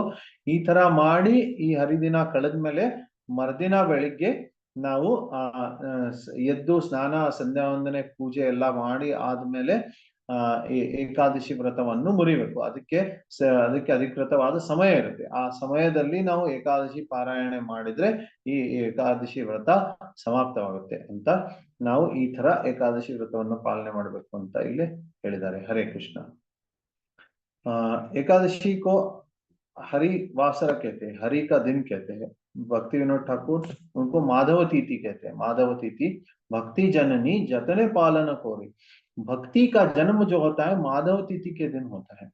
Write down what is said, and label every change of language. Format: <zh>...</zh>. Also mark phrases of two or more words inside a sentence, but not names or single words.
<kn>ಈ ತರ ಮಾಡಿ ಈ ಹರಿದಿನ ಕಳೆದ್ಮೇಲೆ ಮರ್ದಿನ ಬೆಳಿಗ್ಗೆ ನಾವು ಎದ್ದು ಸ್ನಾನ, ಸಂಧ್ಯಾ ವಂದನೆ, ಪೂಜೆ ಎಲ್ಲ ಮಾಡಿ ಆದ್ಮೇಲೆ ಏಕಾದಶಿ ವ್ರತವನ್ನು ಮುರಿಬೇಕು. ಅದಕ್ಕೆ ಅಧಿಕೃತವಾದ ಸಮಯ ಇರುತ್ತೆ. ಆ ಸಮಯದಲ್ಲಿ ನಾವು ಏಕಾದಶಿ ಪಾರಾಯಣೆ ಮಾಡಿದ್ರೆ ಈ ಏಕಾದಶಿ ವ್ರತ ಸಮಾಪ್ತವಾಗುತ್ತೆ ಅಂತ ನಾವು ಈ ತರ ಏಕಾದಶಿ ವ್ರತವನ್ನು ಪಾಲನೆ ಮಾಡಬೇಕು ಅಂತ ಇಲ್ಲಿ ಹೇಳಿದ್ದಾರೆ. ಹರೇ ಕೃಷ್ಣ.</kn> <hi>एकादशी को हरि वासर कहते हैं, हरि का दिन कहते हैं। भक्ति विनोद ठाकुर उनको माधव तिथि कहते हैं।</hi> <bn>মাধব তিথি ভক্তি জননী যতনে পালন করি,</bn> <hi>भक्ति का जन्म जो होता है माधव तिथि के दिन होता है।</hi>